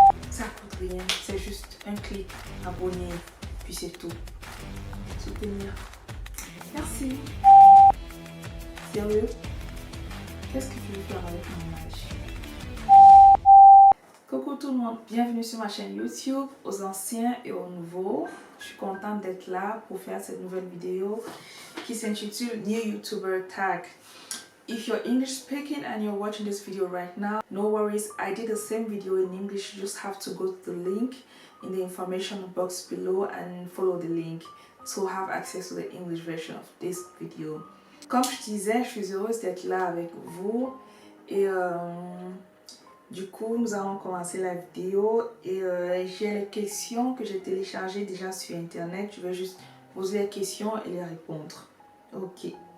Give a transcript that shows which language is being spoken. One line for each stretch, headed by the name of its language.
French: Ça coûte rien, c'est juste un clic, abonner, puis c'est tout. Soutenir. Merci. Sérieux? Qu'est-ce que tu veux faire avec mon âge? Coucou tout le monde, bienvenue sur ma chaîne YouTube, aux anciens et aux nouveaux. Je suis contente d'être là pour faire cette nouvelle vidéo qui s'intitule New YouTuber Tag.
English: If you're English speaking and you're watching this video right now, no worries, I did the same video in English. You just have to go to the link in the information box below and follow the link to have access to the English version of this video.
French: Comme je disais, je suis heureuse d'être là avec vous et du coup, nous allons commencer la vidéo et j'ai les questions que j'ai téléchargées déjà sur internet. Je vais juste poser les questions et les répondre. Ok.